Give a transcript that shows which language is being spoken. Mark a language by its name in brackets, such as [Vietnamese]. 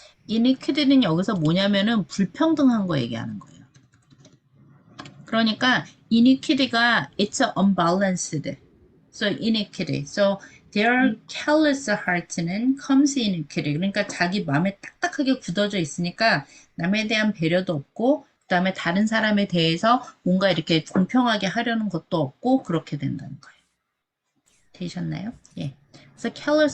[Korean] inequity는 여기서 뭐냐면은 불평등한 거 얘기하는 거예요. [English] 그러니까 inequity가 it's unbalanced. So inequity. So their callous heart는 comes inequity. [Korean] 그러니까 자기 마음에 딱딱하게 굳어져 있으니까 남에 대한 배려도 없고 그다음에 다른 사람에 대해서 뭔가 이렇게 공평하게 하려는 것도 없고 그렇게 된다는 거예요. 되셨나요? 예. 그래서 callous